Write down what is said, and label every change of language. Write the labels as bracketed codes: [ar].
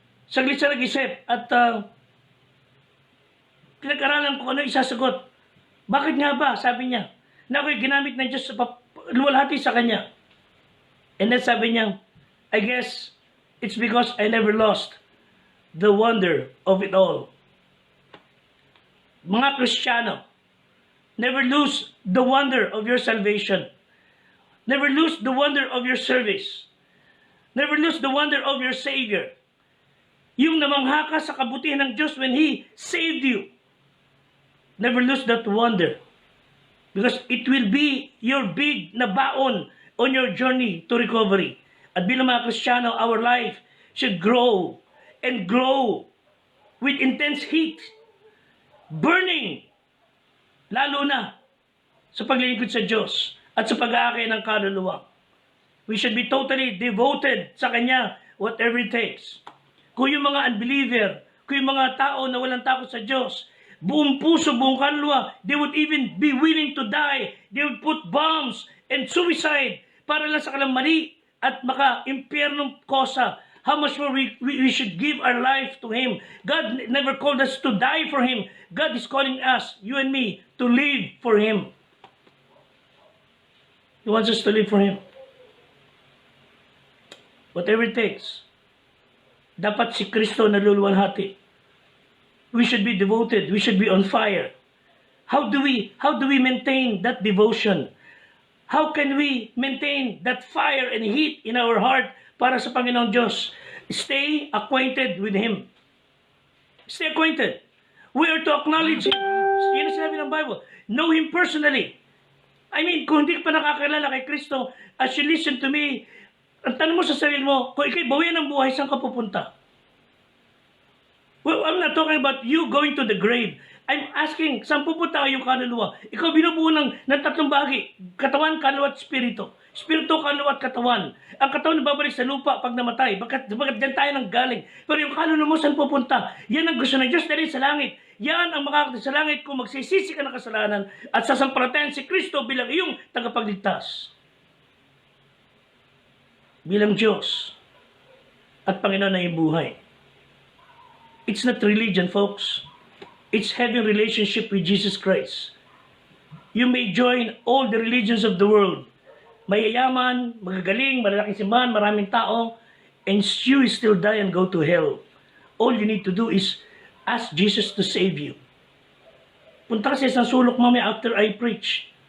[tl] Saglit siya nag-isip at pinag-aralan ko ano isasagot. Bakit nga ba? Sabi niya, na ako'y ginamit ng Diyos sa luwalhati sa Kanya. [en] And then [tl] sabi niya, [en] I guess it's because I never lost the wonder of it all. [tl] Mga Kristiyano, [en] never lose the wonder of your salvation. Never lose the wonder of your service. Never lose the wonder of your Savior. [tl] Yung namangha ka sa kabutihan ng Diyos [en] when He saved you. Never lose that wonder. Because it will be your big na baon on your journey to recovery. [tl] At bilang mga Kristiyano, [en] our life should grow and grow with intense heat, burning, [tl] lalo na sa paglilingkod sa Diyos at sa pag-aakay ng kaluluwa. [en] We should be totally devoted [tl] sa Kanya, [en] whatever it takes. [tl] Kung yung mga unbeliever, kung yung mga tao na walang takot sa Diyos, buong puso, buong kaluluwa, [en] they would even be willing to die. They would put bombs and suicide [tl] para lang sa kanilang mali at maka-impyernong kosa. [en] How much more we should give our life to Him. God never called us to die for Him. God is calling us, you and me, to live for Him. He wants us to live for Him. Whatever it takes. [tl] Dapat si Kristo naluluwalhati. [en] We should be devoted. We should be on fire. How do we maintain that devotion? How can we maintain that fire and heat in our heart [tl] para sa Panginoong Diyos? [en] Stay acquainted with Him. Stay acquainted. We are to acknowledge Him. [tl] Yan ang sinabi ng Bible. [en] Know Him personally. I mean, [tl] kung hindi ka pa nakakilala kay Kristo, [en] as you listen to me, [tl] ang tanong mo sa sarili mo, kung ikay bawian ng buhay, saan ka pupunta? [en] Well, I'm not talking about you going to the grave. I'm asking, [tl] saan pupunta ang iyong kaluluwa? Ikaw binubuo ng tatlong bahagi. Katawan, kaluluwa at spirito. Spirito, kaluluwa at katawan. Ang katawan babalik sa lupa pag namatay. Bakit dyan tayo nang galing? Pero yung kaluluwa mo, saan pupunta? Yan ang gusto ng Diyos dahil sa langit. Yan ang makakita sa langit kung magsisisi ka ng kasalanan at sasampalatayan si Kristo bilang iyong tagapagligtas. Bilang Diyos at Panginoon na iyong buhay. [en] It's not religion, folks. It's having relationship with Jesus Christ. You may join all the religions of the world. [tl] Mayayaman, magagaling, malalaking simbahan, maraming tao, [en] and you still die and go to hell. All you need to do is ask Jesus to save you. [tl] Punta ka sa isang sulok mamaya [en] after I preach.